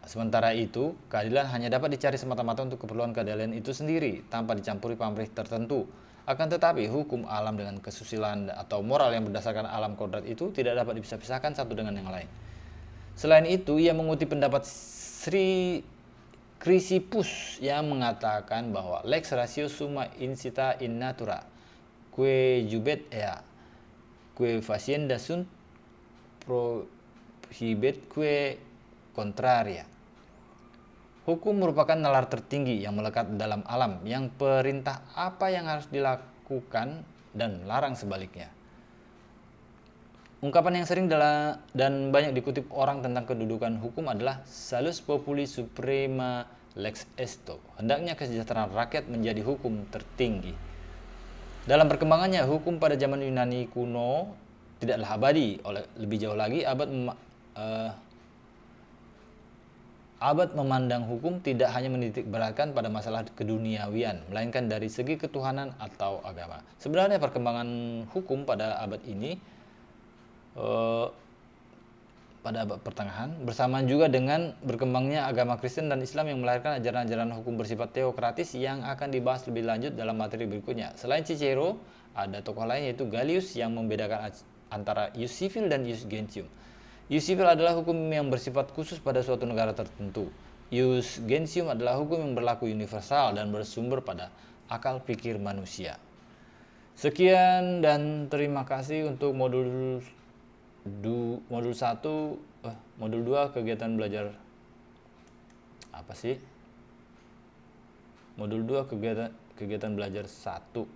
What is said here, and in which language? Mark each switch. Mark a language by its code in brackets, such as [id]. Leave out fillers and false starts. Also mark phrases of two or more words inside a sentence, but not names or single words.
[id] Sementara itu, keadilan hanya dapat dicari semata-mata untuk keperluan keadilan itu sendiri, tanpa dicampuri pamrih tertentu. Akan tetapi, hukum alam dengan kesusilaan atau moral yang berdasarkan alam kodrat itu tidak dapat dipisah-pisahkan satu dengan yang lain. Selain itu, ia mengutip pendapat Sri Chrysippus yang mengatakan bahwa [la] lex ratio summa insita in natura, que jubet ea, que facienda sunt prohibitque contraria. [id] Hukum merupakan nalar tertinggi yang melekat dalam alam, yang perintah apa yang harus dilakukan dan melarang sebaliknya. Ungkapan yang sering dan banyak dikutip orang tentang kedudukan hukum adalah [la] salus populi suprema lex esto. [id] Hendaknya kesejahteraan rakyat menjadi hukum tertinggi. Dalam perkembangannya, hukum pada zaman Yunani kuno tidaklah abadi. Lebih jauh lagi, abad memandang hukum tidak hanya menitik beratkan pada masalah keduniawian, melainkan dari segi ketuhanan atau agama. Sebenarnya perkembangan hukum pada abad ini, pada abad pertengahan, bersamaan juga dengan berkembangnya agama Kristen dan Islam yang melahirkan ajaran-ajaran hukum bersifat teokratis yang akan dibahas lebih lanjut dalam materi berikutnya. Selain Cicero, ada tokoh lain yaitu Galius yang membedakan antara [la] ius civil [id] dan [la] ius gentium. Ius civil [id] adalah hukum yang bersifat khusus pada suatu negara tertentu. [la] Ius gentium [id] adalah hukum yang berlaku universal dan bersumber pada akal pikir manusia. Sekian dan terima kasih untuk modul 1, modul 2 kegiatan belajar apa sih? Modul 2 kegiatan belajar 1.